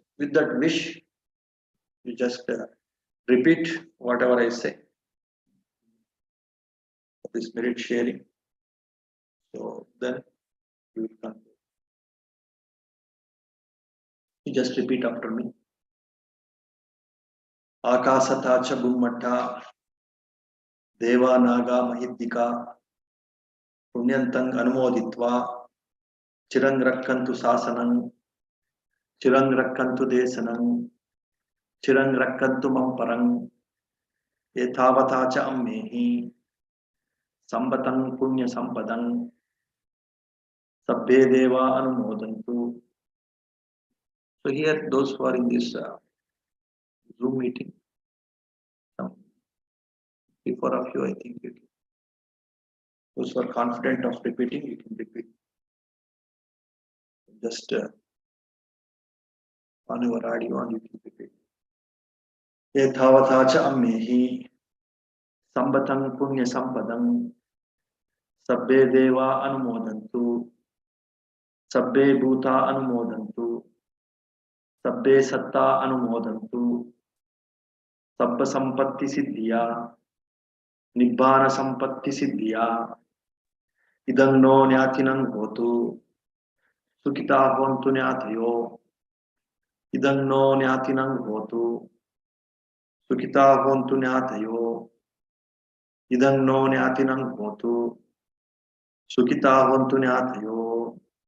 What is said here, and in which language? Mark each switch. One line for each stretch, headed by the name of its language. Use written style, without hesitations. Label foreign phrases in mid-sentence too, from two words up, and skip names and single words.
English: With that wish, you just repeat whatever I say. This merit sharing. So then you will come. You just repeat after me.
Pali: Akasata cha Bhummatta Deva Naga Mahiddika Punyantang Anumoditva Chirang Rakkantu Sasanang Chirang Rakkantu Desanang Chirang Rakkantu Mamparang Ethavata cha Ammehi Sambatang Punya Sampadang Sabbe Deva Anumodantu.
English: So here those who are in this Zoom meeting, before of you, I think you can. Those who are confident of repeating, you can repeat. Just on your audio and you can repeat.
Pali: Ethavatacha ammehi sambatang punya sampadang sabbe deva anumodantu sabbe bhuta anumodantu sabbe satta anumodantu sabba sampatti siddhiya nibbana sampatti siddhiya idang no nyatinang hotu sukita hontu nyatayo idang no nyatinang hotu sukita hontu nyatayo idang no nyatinang hotu sukita hontu nyatayo.